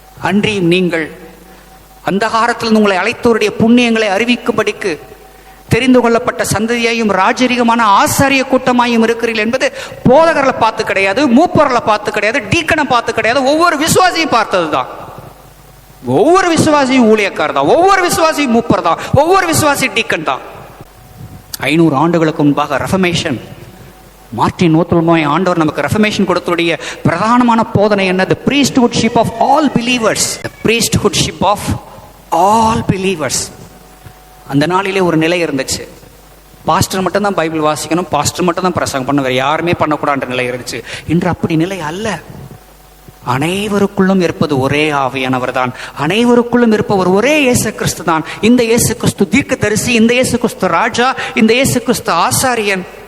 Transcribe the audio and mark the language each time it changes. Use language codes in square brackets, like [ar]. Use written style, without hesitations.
[ta] அன்றியும் நீங்கள் அந்தகாரத்தில் உங்களை அழைத்தவருடைய புண்ணியங்களை அறிவிக்கும்படிக்கு தெரிந்து கொள்ளப்பட்ட சந்ததியையும் ராஜரீகமான ஆசாரிய கூட்டமாயும் இருக்கிறீர்கள் என்பது போதகர்களை பார்த்து கிடையாது, மூப்பர்களை பார்த்து கிடையாது, டீக்கனை பார்த்து கிடையாது, ஒவ்வொரு விசுவாசியும் பார்த்தது தான். ஒவ்வொரு விசுவாசியும் ஊழியக்கார் தான், ஒவ்வொரு விசுவாசியும் மூப்பர் தான், ஒவ்வொரு விசுவாசி டீக்கன் தான். 500 ஆண்டுகளுக்கு முன்பாக ரெஃபர்மேஷன், மார்ட்டின் லூத்தர் ஆண்டவர் நமக்கு ரெஃபர்மேஷன் கொடுத்துடைய பிரதானமான போதனை என்ன? [en] The priesthoodship of all believers. The priesthoodship of all believers. [ta] அந்த நாளிலே ஒரு நிலை இருந்துச்சு. பாஸ்டர் மட்டும் தான் பைபிள் வாசிக்கணும், பாஸ்டர் மட்டும் தான் பிரசங்கம் பண்ண, வேறு யாருமே பண்ணக்கூடாத நிலை இருந்துச்சு. இன்று அப்படி நிலை அல்ல. அனைவருக்குள்ளும் இருப்பது ஒரே ஆவியானவர் தான். அனைவருக்குள்ளும் இருப்பவர் ஒரே இயேசு கிறிஸ்து தான். இந்த இயேசு கிறிஸ்து தீர்க்கதரிசி, இந்த இயேசு கிறிஸ்து ராஜா, இந்த இயேசு கிறிஸ்து ஆசாரியன்.